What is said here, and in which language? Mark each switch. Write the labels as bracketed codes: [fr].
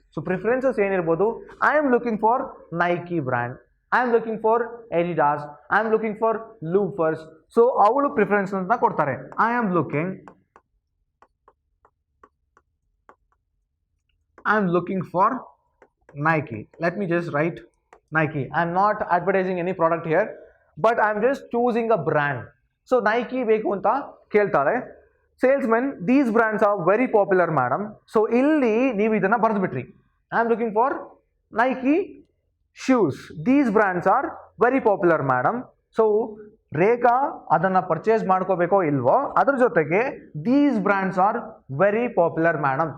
[en] So preferences ಏನಿರ್ಬೋದು? I am looking for Nike brand, I am looking for Adidas, I am looking for loafers. So [kn] ಅವಳು ಪ್ರಿಫರೆನ್ಸಸ್ನ ಕೊಡ್ತಾರೆ. [en] I am looking for Nike. Let me just write Nike. I'm not advertising any product here, but I'm just choosing a brand. So [kn] Nike ಬೇಕು ಅಂತ ಕೇಳ್ತಾರೆ. [en] Salesman, these brands are very popular madam. [kn] So ಇಲ್ಲಿ ನೀವು ಇದನ್ನು ಬರೆದು ಬಿಟ್ರಿ. [en] I am looking for Nike shoes, these brands are very popular madam. [kn] So ರೇಖಾ ಅದನ್ನು purchase ಮಾಡ್ಕೋಬೇಕೋ ಇಲ್ವೋ, ಅದ್ರ ಜೊತೆಗೆ [en] These brands are very popular madam.